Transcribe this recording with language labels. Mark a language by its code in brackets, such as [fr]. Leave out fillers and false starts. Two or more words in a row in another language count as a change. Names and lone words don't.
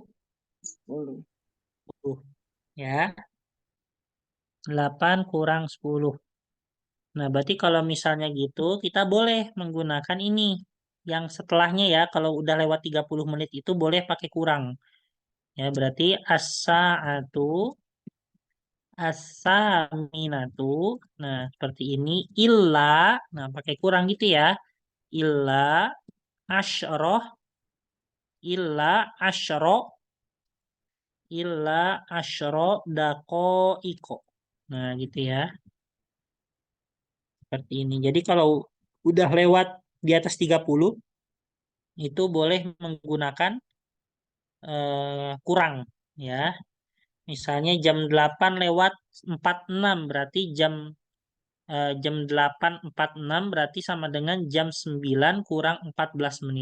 [id] 10. Ya. 8 kurang 10. Nah, berarti kalau misalnya gitu, kita boleh menggunakan ini. Yang setelahnya ya, kalau udah lewat 30 menit itu boleh pakai kurang. Ya, berarti [ar] الساعة الثامنة. [id] Nah, seperti ini. Illa, nah pakai kurang gitu ya. [ar] إلا عشرة، إلا عشرة، إلا عشرة iko. [id] Nah, gitu ya. Seperti ini. Jadi kalau udah lewat di atas 30, itu boleh menggunakan kurang ya. Misalnya jam 8:46 berarti jam 8:46 berarti sama dengan jam 9 kurang 14 menit.